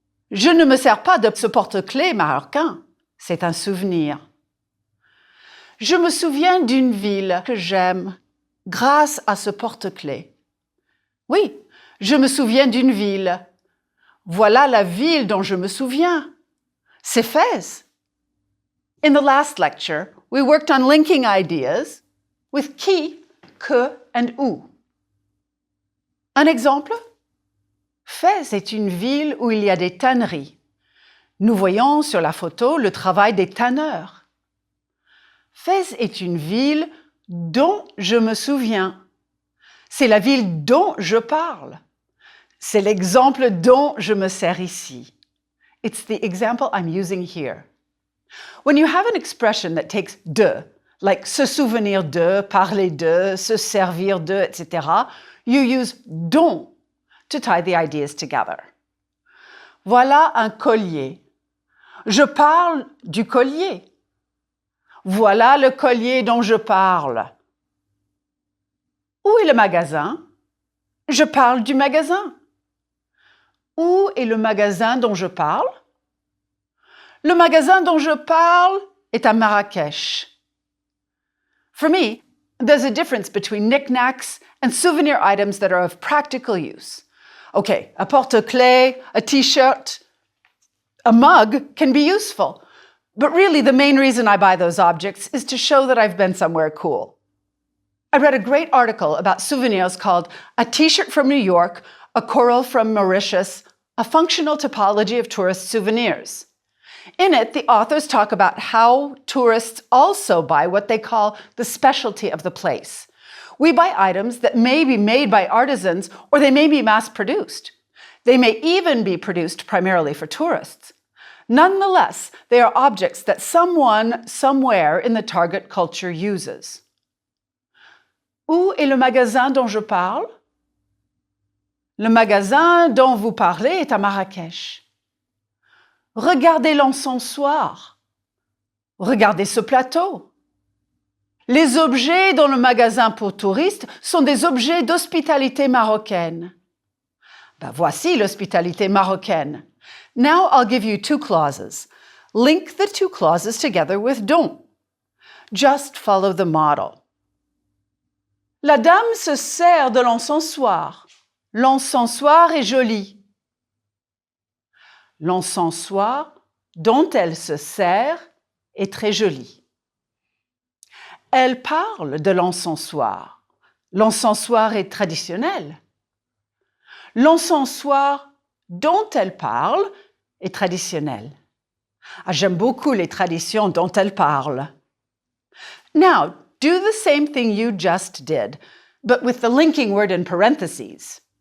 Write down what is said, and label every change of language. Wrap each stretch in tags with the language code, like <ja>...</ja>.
<fr>Je ne me sers pas de ce porte-clés marocain. C'est un souvenir. Je me souviens d'une ville que j'aime grâce à ce porte-clés. Oui, je me souviens d'une ville. Voilà la ville dont je me souviens. C'est Fès.</fr> <en>In the last lecture, we worked on linking ideas with qui, que and où.</en> <fr>Un exemple? Fès est une ville où il y a des tanneries. Nous voyons sur la photo le travail des tanneurs. Fès est une ville dont je me souviens. C'est la ville dont je parle. C'est l'exemple dont je me sers ici.</fr> <en>It's the example I'm using here. When you have an expression that takes de, like</en> <fr>se souvenir de, parler de, se servir de,</fr> <en>etc., you use dont to tie the ideas together.</en> <fr>Voilà un collier. Je parle du collier. Voilà le collier dont je parle. Où est le magasin? Je parle du magasin. Où est le magasin dont je parle? Le magasin dont je parle est à Marrakech.</fr> <en>For me, there's a difference between knickknacks and souvenir items that are of practical use. Okay, a porte-clés, a t-shirt, a mug can be useful. But really, the main reason I buy those objects is to show that I've been somewhere cool. I read a great article about souvenirs called A T-shirt from New York, a Coral from Mauritius, a functional typology of tourist souvenirs. In it, the authors talk about how tourists also buy what they call the specialty of the place. We buy items that may be made by artisans or they may be mass-produced. They may even be produced primarily for tourists. Nonetheless, they are objects that someone, somewhere in the target culture uses.</en> <fr>Où est le magasin dont je parle? Le magasin dont vous parlez est à Marrakech. Regardez l'encensoir. Regardez ce plateau. Les objets dans le magasin pour touristes sont des objets d'hospitalité marocaine. Ben, voici l'hospitalité marocaine.</fr> <en>Now I'll give you two clauses. Link the two clauses together with dont. Just follow the model.</en> <fr>La dame se sert de l'encensoir. L'encensoir est joli. L'encensoir dont elle se sert est très joli. Elle parle de l'encensoir. L'encensoir est traditionnel. L'encensoir dont elle parle est traditionnel. Ah, j'aime beaucoup les traditions dont elle parle.</fr> <en>Now, do the same thing you just did, but with the linking word in parentheses.</en>